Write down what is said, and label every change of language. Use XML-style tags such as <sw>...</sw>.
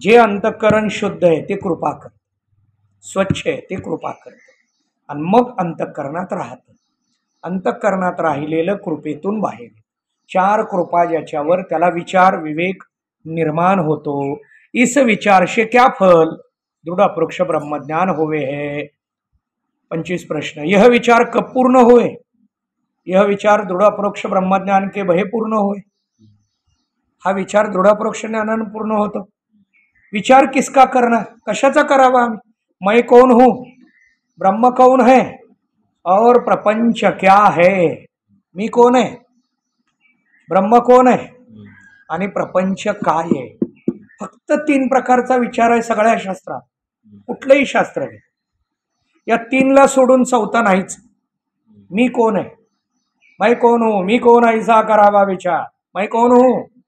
<mr>जे अंतःकरण शुद्ध आहे ते कृपा करतं, स्वच्छ आहे ते कृपा करतं, आणि मग अंतःकरणात राहतं. अंतःकरणात राहिलेलं कृपेतून बाहेर. 4 कृपा ज्याच्यावर त्याला विचार विवेक निर्माण होतो.</mr> <hi>इस विचार से क्या फल? दृढ़ अप्रोक्ष ब्रह्मज्ञान होवे है. 25 प्रश्न. यह विचार कब पूर्ण हुए? यह विचार दृढ़ अप्रोक्ष ब्रह्मज्ञान के भय पूर्ण हुए.</hi> <mr>हा विचार दृढ़ अप्रोक्ष ज्ञानाने पूर्ण होतो.</mr> <hi>विचार किसका करना?</hi> <mr>कशाचा करावा?</mr> <hi>मैं कौन हूं, ब्रह्म कौन है और प्रपंच क्या है.</hi> <mr>मी कोण आहे, ब्रह्म कोण आहे आणि प्रपंच काय आहे. फक्त 3 प्रकारचा विचार आहे सगळ्या शास्त्रात, कुठलंही शास्त्र आहे. या 3ला सोडून 4था नाहीच. मी कोण आहे,</mr> <hi>मैं कौन हूं,</hi> <mr>मी कोण ऐसा करावा विचार, मैं कौन हूं.</mr>